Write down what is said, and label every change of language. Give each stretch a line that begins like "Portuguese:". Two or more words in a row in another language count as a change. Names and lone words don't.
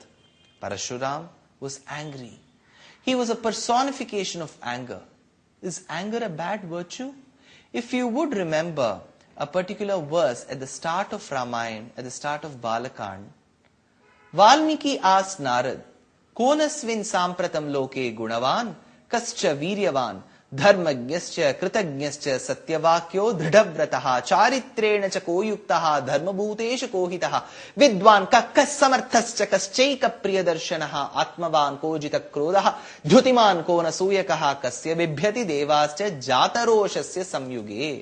English: Parashuram was angry. He was a personification of anger. Is anger a bad virtue? If you would remember a particular verse at the start of Ramayana, at the start of Balakand, Valmiki asked Narad,
Sanskrit: "कोन्वस्मिन् साम्प्रतं लोके गुणवान्, कश्च वीर्यवान्, धर्मज्ञश्च कृतज्ञश्च सत्यवाक्यो दृढव्रतः, चारित्रेण च को युक्तः, धर्मभूतेष को हितः, विद्वान् कः कः समर्थश्च कश्चैकप्रियदर्शनः, आत्मवान् को जितक्रोधः, द्युतिमान् को नसूयकः, कस्य बिभ्यति देवाश्च जातरोषस्य संयुगे."